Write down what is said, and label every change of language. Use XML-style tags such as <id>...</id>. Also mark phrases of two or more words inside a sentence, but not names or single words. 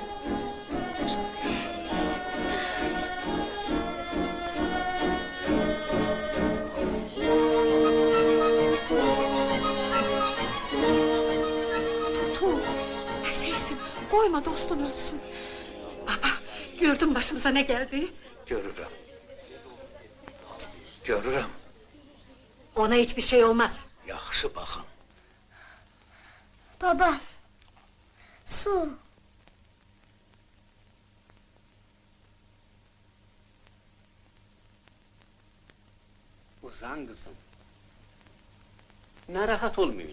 <tr>Koyma dostun ölsün. Baba, gördün başımıza ne geldi? Görürüm. Görürüm. Ona hiçbir şey olmaz.</tr> <az>Yaxşı baxın.</az> <tr>Baba, su. Uzan kızım.</tr> <az>Narahat olmayın.</az>